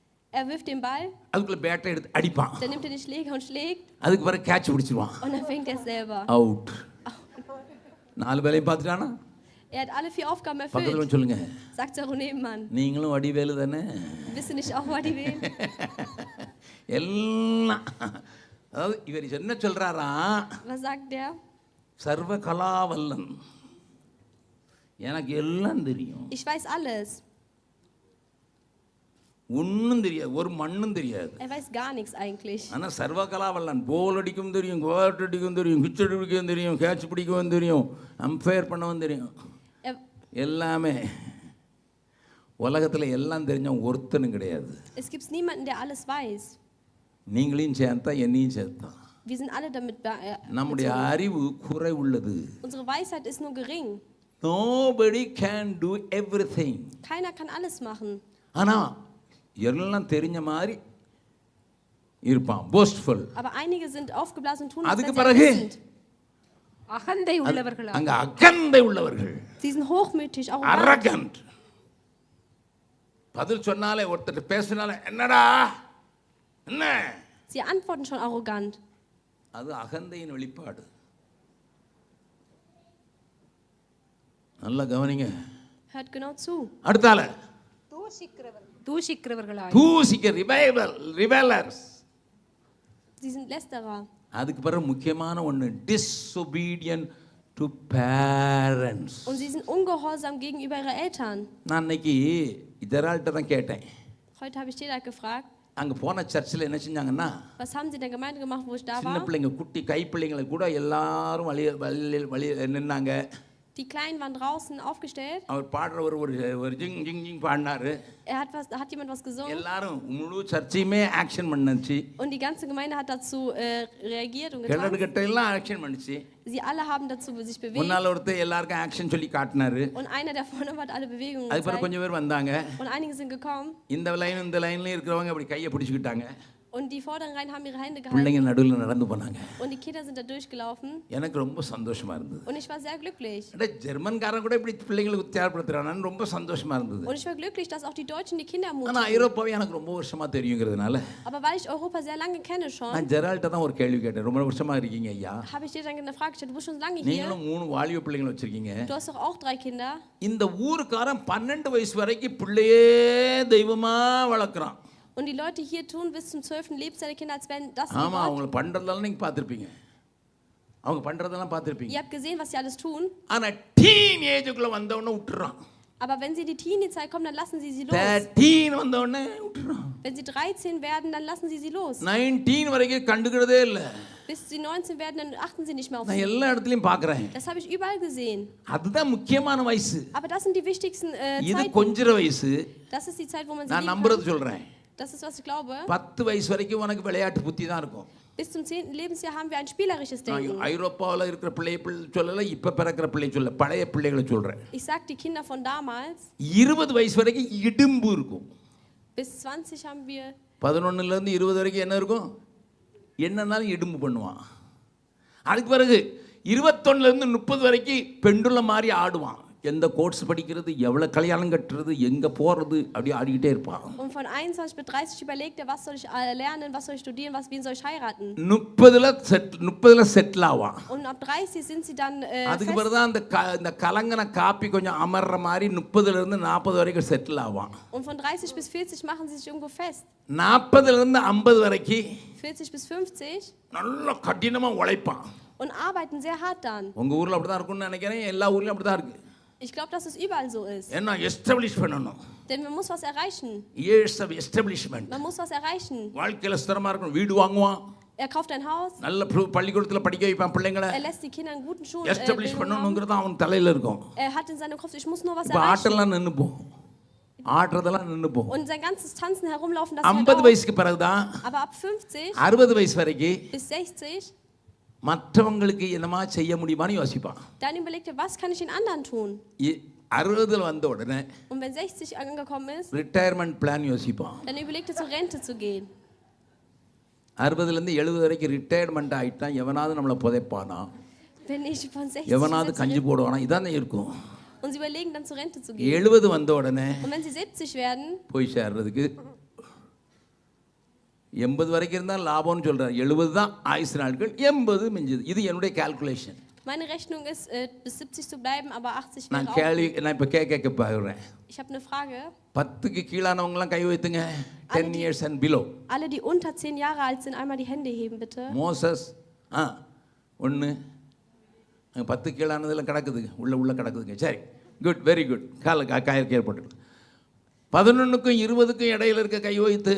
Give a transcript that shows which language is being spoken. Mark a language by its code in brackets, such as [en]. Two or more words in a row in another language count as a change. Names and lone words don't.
[de] Er wirft den Ball, [ta] அதுக்குள்ள பேட்டை எடுத்து அடிப்பான். [de] dann nimmt er den Schläger und schlägt [ta] அதுக்கு பிறகு கேட்ச் பிடிச்சிருவான். [de] und dann fängt er selber. [ta] அவுட். 4 வேலையும் பார்த்துட்டானா? [de] Er hat alle 4 Aufgaben [ta] பக்கத்துல [de] erfüllt. [ta] வந்து சொல்லுங்க, [de] Sagt Sarah Nebenmann. [ta] நீங்களும் வடிவேலு தானே? [de] Bist du nicht auch Vadivel? [ta] எல்லாம் அதாவது இவர் என்ன சொல்றாரா, [de] Was sagt der? [ta] சர்வ கலாவல்லன், எனக்கு எல்லாம் தெரியும், [de] Ich weiß alles. [ta] ஒன்றும் தெரியாது, ஒரு மண்ணும் தெரியாது. [de] Er weiß gar nichts eigentlich. [ta] ஆனால் சர்வ கலாவல்லன், போல் அடிக்கவும் தெரியும், கோட் அடிக்கவும் தெரியும், கிச் அடிக்கவும் தெரியும், கேட்ச் பிடிக்கவும் தெரியும், அம்பையர் பண்ணவும் தெரியும். [de] Er, [ta] எல்லாமே. உலகத்தில் எல்லாம் தெரிஞ்சவன் ஒருத்தனும் கிடையாது. [de] es gibt niemanden, der alles weiß. [ta] நீங்களையும் சேர்த்தா என்னையும் சேர்த்தா. [de] Wir sind alle damit [ta] நம்முடைய அறிவு குறை உள்ளது. [de] Unsere Weisheit ist nur gering. [en] Nobody can do everything. [de] Keiner kann alles machen. [ta] ஆனால் எல்லாம் தெரிஞ்ச மாதிரி இருப்பான், போஸ்ட்ஃபுல். [de] Aber einige sind aufgeblasen und tun, als [ta] அதுக்கு [de] wenn sie [ta] பிறகு [de] alles sind. [ta] அகந்தை உள்ளவர்களா, அங்க அகந்தை உள்ளவர்கள், [de] Sie sind hochmütig, arrogant. [ta] அரகண்ட். பதில் சொன்னாலே, ஒருத்தர் பேசினாலே என்னடா என்ன, [de] Sie antworten schon arrogant. [ta] அது அகந்தையின் வெளிப்பாடு. நல்லா கவனிங்க. [de] Hört genau zu. [ta] அடுத்தால தூஷிக்கிறவர்களா, தூசிக்க ரிபெலர்ஸ். [de] Sie sind Lästerer. [ta] அதுக்கு பிறகு முக்கியமான ஒன்று, [en] disobedient to parents. [de] Und sie sind ungehorsam gegenüber ihren Eltern. [ta] நான் இன்னைக்கு இதரால்கிட்ட தான் கேட்டேன். [de] Heute habe ich Stedak gefragt, [ta] அங்கே போன சர்ச்சில் என்ன செஞ்சாங்கன்னா, [de] was haben sie in der Gemeinde gemacht, wo ich da [ta] சின்ன [de] war? [ta] பிள்ளைங்க, குட்டி கைப்பிள்ளைங்களை கூட எல்லாரும் வழி நின்னாங்க. [de] Die Kleinen waren draußen aufgestellt. [ta] அவர் பாடுற ஒரு ஜிங் ஜிங் ஜிங் பாடினாரு. [de] Hat jemand was gesungen? [ta] எல்லாரும் முழு சர்ச்சையுமே ஆக்ஷன் பண்ணுச்சு. [de] Und die ganze Gemeinde hat dazu reagiert und [ta] கிணறு [de] getan. [ta] கட்ட எல்லாம் ஆக்ஷன் பண்ணுச்சு. [de] Sie alle haben dazu sich bewegt. [ta] முன்னால ஒருத்தர் எல்லாருக்கும் ஆக்ஷன் சொல்லி காட்டினாரு. [de] Und einer der vorne hat alle Bewegungen [ta] அது பிறகு [de] gezeigt. [ta] கொஞ்சம் பேர் வந்தாங்க. [de] Und einige sind gekommen. [ta] இந்த லைன்லயும் இருக்கிறவங்க அப்படி கையை பிடிச்சிக்கிட்டாங்க. [de] Und die vorderen Reihen haben ihre Hände gehalten. [ta] பிள்ளைங்க நடுவில் நடந்து போனாங்க. [de] Und die Kinder sind da durchgelaufen. [ta] எனக்கு ரொம்ப சந்தோஷமா இருந்தது. [de] Und ich war sehr glücklich. [ta] ஜெர்மன்காரன் கூட இப்படி பிள்ளைங்களுக்கு உற்சாகப்படுத்துறானு ரொம்ப சந்தோஷமா இருந்தது. [de] Und ich war glücklich, dass auch die Deutschen die Kinder [ta] ஆனா [de] ermutigen. [ta] ஐரோப்பாவை எனக்கு ரொம்ப வருஷமா தெரியுங்கிறதுனால [de] Aber weil ich Europa sehr lange kenne schon, [ta] நான் ஜெரால்ட்ட தான் ஒரு கேள்வி கேட்டேன். ரொம்ப வருஷமா இருக்கீங்க ஐயா, [de] habe ich dir dann eine Frage gestellt. Du bist schon lange hier. [ta] நீங்களும் 3 வாலிப பிள்ளைங்களை வச்சிருக்கீங்க. [de] Du hast doch auch 3 Kinder. [ta] இந்த ஊருக்காரன் 12 வயசு வரைக்கும் பிள்ளையே தெய்வமா வளர்க்குறான். [de] Und die Leute hier tun bis zum 12. Lebensjahr der Kinder, als wenn das [ta] ஆமா, [de] Gott. [ta] அவங்க பண்றதெல்லாம் நீங்க பார்த்திருப்பீங்க. அவங்க பண்றதெல்லாம் பார்த்திருப்பீங்க. [de] Ihr habt gesehen, was sie alles tun. [ta] ஆனா [en] teen ageக்குள்ள [ta] வந்த உடனே விட்டுறான். [de] Aber wenn sie die Teenie-Zeit kommen, dann lassen sie los. [ta] 13 வந்த உடனே விட்டுறான். [de] Wenn sie 13 werden, dann lassen sie los. [ta] 19 வரைக்கும் கண்டுக்கிறதே இல்ல. [de] Bis sie 19 werden, dann achten sie nicht mehr auf [ta] நான் [de] sie. [ta] எல்லா இடத்துலயும் பார்க்கறேன். [de] Das habe ich überall gesehen. [ta] அதுதான் முக்கியமான வயசு. [de] Aber das sind die wichtigsten [ta] இது [de] Zeiten. [ta] கொஞ்சிற வயசு. [de] Das ist die Zeit, wo man sie [ta] நான் [de] lieben [ta] நம்புறது [de] kann. [ta] சொல்றேன். [de] Das ist, was ich glaube. [ta] 10 வயசு வரைக்கும் உனக்கு விளையாட்டு புத்தி தான் இருக்கும். [de] Bis zum 10. Lebensjahr haben wir ein spielerisches Denken. [ta] ஐரோப்பாவில் இருக்கிற பிள்ளை சொல்லல, இப்ப பிறக்கிற பிள்ளை சொல்ல, பழைய பிள்ளைகளை சொல்றேன். [de] Ich sag die Kinder von damals. [ta] 20 வயசு வரைக்கும் இடும்பு இருக்கும். [de] Bis 20 haben wir. [ta] 11ல இருந்து 20 வரைக்கும் என்ன இருக்கும்? என்னன்னாலும் இடும்பு பண்ணுவான். அதுக்கு பிறகு 21ல இருந்து 30 வரைக்கும் பெண்டுல மாதிரி ஆடுவான். எந்த கோர்ஸ் படிக்கிறது, எவ்வளவு கல்யாணம் கட்டுறது, எங்க போறது, அப்படி ஆடிக்கிட்டே இருப்பான். [de] Und von 21 bis 30 überlegt er, was soll ich lernen, was soll ich studieren, wen soll ich heiraten. [ta] 30ல செட்டில் ஆவான். [de] Und ab 30 sind sie dann [ta] அதுக்கு பிறகு தான் இந்த கலங்கன காப்பி கொஞ்சம் அமர்ற மாதிரி 30ல இருந்து 40 வரைக்கும் செட்டில் ஆவான். [de] Und von 30 bis 40 machen sie sich irgendwo fest. [ta] 40ல இருந்து 50 வரைக்கும் [de] 40 bis 50 [ta] நல்ல கடினமா உழைப்பான். [de] und arbeiten sehr hart dann. [ta] உங்க ஊர்ல அப்படிதான் இருக்கும்னு நினைக்கிறேன். எல்லா ஊர்லயும் அப்படிதான் இருக்கு. [de] Ich glaube, dass es überall so ist. [ta] என்ன எஸ்டாப்லிஷ் பண்ணணும். [de] Denn man muss was erreichen. [en] years of establishment. [de] Man muss was erreichen. [ta] வாழ்க்கையில ஸ்திரமா இருக்கணும். வீடு வாங்குவான். [de] Er kauft ein Haus. [ta] நல்ல பள்ளிக்கூடத்துல படிக்க வைப்பான் பிள்ளைங்களை. [de] Er lässt die Kinder in guten Schulen. [ta] எஸ்டாப்லிஷ் பண்ணணும்ங்கிறது அவன் தலையில இருக்கும். [de] Er hat in seinem Kopf, ich muss nur was [ta] இப்ப [de] erreichen. [ta] ஆட்டெல்லாம் நின்னு போகும். ஆடுறதெல்லாம் நின்னு போகும். [de] Und sein ganzes Tanzen herumlaufen, das [ta] 50 வயசுக்கு பிறகுதான், [de] aber ab 50 [ta] 60 வயசு வரைக்கும் [de] bis 60 [ta] மற்றவங்களுக்கு என்னமா செய்ய முடியுமான்னு யோசிப்பான். [de] dann überlegt er, was kann ich den anderen tun? [ta] 60ல வந்த உடனே [de] Und wenn 60 angekommen ist, [en] retirement plan [ta] யோசிப்பான். [de] dann überlegt er, zur Rente zu gehen. [ta] 60ல இருந்து 70 வரைக்கும் ரிட்டையர்மெண்ட் ஆயிட்டா எவனாவது நம்மளை புதைப்பானா, [de] Wenn ich von 60 [ta] எவனாவது [de] zur [ta] கஞ்சி [de] Rente, [ta] போடுவானா, இதானே இருக்கும். [de] und sie überlegen dann zur Rente zu gehen. [ta] 70 வந்த உடனே [de] Und wenn sie 70 werden, [ta] போய் சேர்றதுக்கு 80 வரைக்கும் இருந்தால் லாபம்னு சொல்கிறார். 70 தான் ஆயுசு நாட்கள், 80 மிஞ்சுது. இது என்னுடைய கால்குலேஷன். [de] Meine Rechnung ist, bis 70 zu bleiben, aber 80 [ta] நான் [de] wäre auch. [ta] நான் இப்போ கேட்க போகிறேன். [de] Ich habe eine Frage. [ta] 10க்கு கீழானவங்களாம் கை வைத்துங்க. [en] 10 years and below. [de] Alle, die unter 10 Jahre alt sind, einmal die Hände heben, bitte. [ta] மோசஸ் 1 10 கீழானதெல்லாம் கிடக்குதுங்க, உள்ள கிடக்குதுங்க. சரி, [en] good, very good. [ta] காயற்கு ஏற்பட்டு 11க்கும் 20க்கும் இடையில இருக்க கை வைத்து